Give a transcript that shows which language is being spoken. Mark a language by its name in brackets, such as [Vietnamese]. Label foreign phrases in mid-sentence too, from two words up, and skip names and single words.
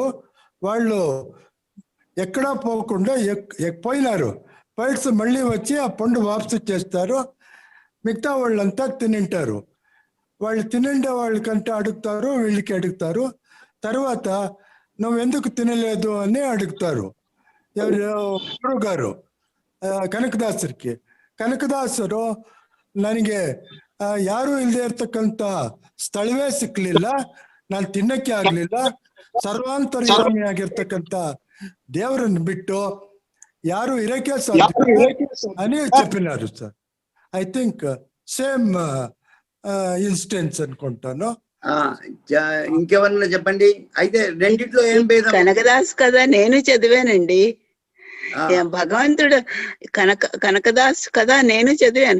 [Telugu] వాళ్ళు ఎక్కడా పోకుండా పోయినారు. పైట్స్ మళ్ళీ వచ్చి ఆ పండు వాపసు చేస్తారు. మిగతా వాళ్ళంతా తినింటారు. వాళ్ళు తినిండే వాళ్ళకంటే అడుగుతారు, వీళ్ళకి అడుగుతారు. తర్వాత నువ్వెందుకు తినలేదు అని అడుగుతారు గురువు గారు ಕನಕದಾಸರಿಗೆ. [Kannada] ಕನಕದಾಸರು ನನಗೆ ಯಾರು ಇಲ್ಲದೆ ಇರ್ತಕ್ಕಂಥ ಸ್ಥಳವೇ ಸಿಕ್ಕಲಿಲ್ಲ, ನಾನು ತಿನ್ನಕ್ಕೆ ಆಗ್ಲಿಲ್ಲ, ಸರ್ವಾಂತರ್ಯಾಮಿ ಆಗಿರ್ತಕ್ಕಂಥ ದೇವರನ್ನು ಬಿಟ್ಟು ಯಾರು ಇರಕ್ಕೆ ಸಾಧ್ಯ [Telugu] అని చెప్పినారు సార్. [English] I think same instance [Telugu] అనుకుంటాను. ఇంకెవరన్నా చెప్పండి. అయితే రెండిట్లో ఏం భేదం? కనకదాస్ కదా నేను చదివానండి. భగవంతుడు కనకదాస్ కదా నేను చదివాను.